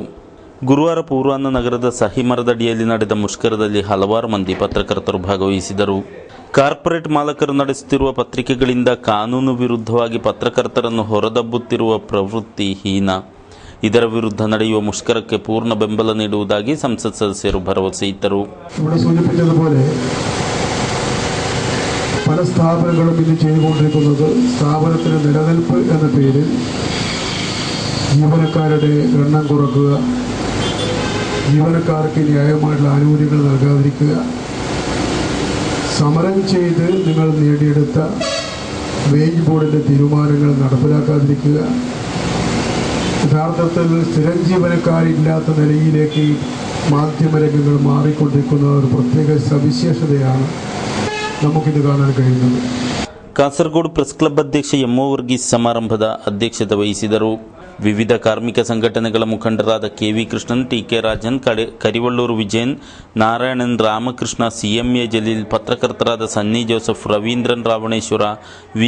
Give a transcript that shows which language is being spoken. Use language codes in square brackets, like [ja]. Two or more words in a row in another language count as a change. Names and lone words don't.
[kn] ಗುರುವಾರ ಪೂರ್ವಾಹ್ನ ನಗರದ ಸಹಿ ಮರದಡಿಯಲ್ಲಿ ನಡೆದ ಮುಷ್ಕರದಲ್ಲಿ ಹಲವಾರು ಮಂದಿ ಪತ್ರಕರ್ತರು ಭಾಗವಹಿಸಿದರು. ಕಾರ್ಪೊರೇಟ್ ಮಾಲಕರು ನಡೆಸುತ್ತಿರುವ ಪತ್ರಿಕೆಗಳಿಂದ ಕಾನೂನು ವಿರುದ್ಧವಾಗಿ ಪತ್ರಕರ್ತರನ್ನು ಹೊರದಬ್ಬುತ್ತಿರುವ ಪ್ರವೃತ್ತಿ ಹೀನ. ಇದರ ವಿರುದ್ಧ ನಡೆಯುವ ಮುಷ್ಕರಕ್ಕೆ ಪೂರ್ಣ ಬೆಂಬಲ ನೀಡುವುದಾಗಿ ಸಂಸತ್ ಸದಸ್ಯರು ಭರವಸೆ ಇತ್ತರು. [ml] സൂചിപ്പിച്ചതുപോലെ പല സ്ഥാപനങ്ങളും ഇന്ന് ചെയ്തുകൊണ്ടിരിക്കുന്നത് സ്ഥാപനത്തിന് നിലനിൽപ്പ് എന്ന പേരിൽ ജീവനക്കാരുടെ എണ്ണം കുറക്കുക, ജീവനക്കാർക്ക് ന്യായമായിട്ടുള്ള ആനുകൂല്യങ്ങൾ നൽകാതിരിക്കുക, സമരം ചെയ്ത് നിങ്ങൾ നേടിയെടുത്ത വേജ് ബോർഡിൻ്റെ തീരുമാനങ്ങൾ നടപ്പിലാക്കാതിരിക്കുക, യഥാർത്ഥത്തിൽ സ്ഥിരം ജീവനക്കാരില്ലാത്ത നിലയിലേക്ക് മാധ്യമരംഗങ്ങൾ മാറിക്കൊണ്ടിരിക്കുന്ന ഒരു പ്രത്യേക സവിശേഷതയാണ് നമുക്കിത് കാണാൻ കഴിയുന്നത്. [kn] ಕಾಸರಗೋಡು ಪ್ರೆಸ್ ಕ್ಲಬ್ ಅಧ್ಯಕ್ಷ ಎಂ. ಒ. ವರ್ಗೀಸ್ ಸಮಾರಂಭದ ಅಧ್ಯಕ್ಷತೆ ವಹಿಸಿದರು. ವಿವಿಧ ಕಾರ್ಮಿಕ ಸಂಘಟನೆಗಳ ಮುಖಂಡರಾದ ಕೆ. ವಿ. ಕೃಷ್ಣನ್, ಟಿ. ಕೆ. ರಾಜನ್, ಕರಿವಳ್ಳೂರು ವಿಜಯನ್, ನಾರಾಯಣನ್, ರಾಮಕೃಷ್ಣ, ಸಿಎಂಎ ಜಲೀಲ್, ಪತ್ರಕರ್ತರಾದ ಸನ್ನಿ ಜೋಸೆಫ್, ರವೀಂದ್ರನ್ ರಾವಣೇಶ್ವರ, ವಿ.